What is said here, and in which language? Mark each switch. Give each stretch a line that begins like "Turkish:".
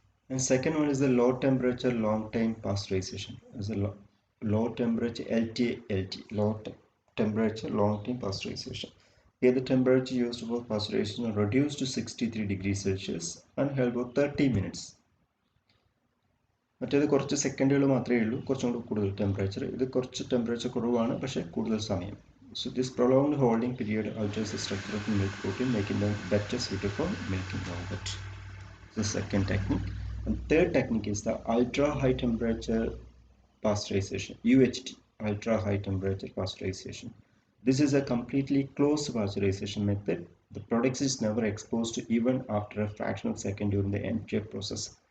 English: And second one is the low temperature long time pasteurization. Is a low temperature LT, low temperature long time pasteurization. Here the temperature used for pasteurization is reduced to 63 degrees Celsius and held for 30 minutes.
Malayalam: മറ്റേത് കുറച്ച് സെക്കൻഡുകൾ മാത്രമേ ഉള്ളൂ, കുറച്ചും കൂടി കൂടുതൽ temperature. ഇത് കുറച്ച് ടെമ്പറേച്ചർ കുറവാണ്, പക്ഷേ കൂടുതൽ സമയം.
English: So this prolonged holding period alters the structure of milk protein, making them better suited for milking yogurt. The second technique. And third technique is the ultra high temperature pasteurization, UHT, ultra high temperature pasteurization. This is a completely closed pasteurization method. The product is never exposed to even after a fraction of a second during the entire process.